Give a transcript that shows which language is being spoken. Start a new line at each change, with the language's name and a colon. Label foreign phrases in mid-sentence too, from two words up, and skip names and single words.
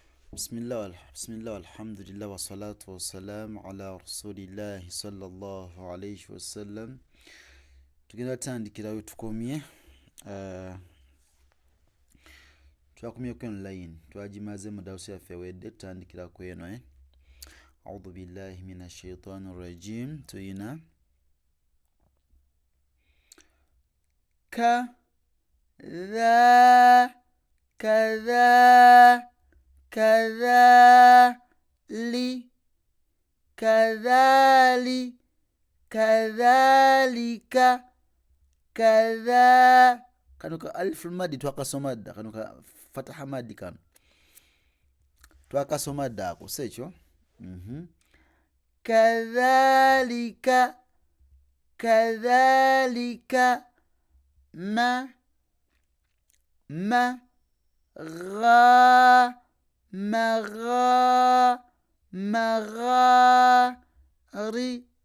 Arabic: بسم الله والحمد لله والصلاة والسلام على رسول الله صلى الله عليه وسلم.
Ganda: Tugenda tandikira we tukomye. Twakomye ku online twagimaze mu dawusi yaffe wedde tutandikira ku eno
Arabic: أعوذ بالله من الشيطان الرجيم
Ganda: tuyina
Arabic: كذا كذا كذلك كذلك
Ganda: كذا kano ka alif madi twakasoma dda kano ka fataha madi kano twakasoma dda ako si ekyo.
Arabic: كذلك كذلك ما غا مغا مغارب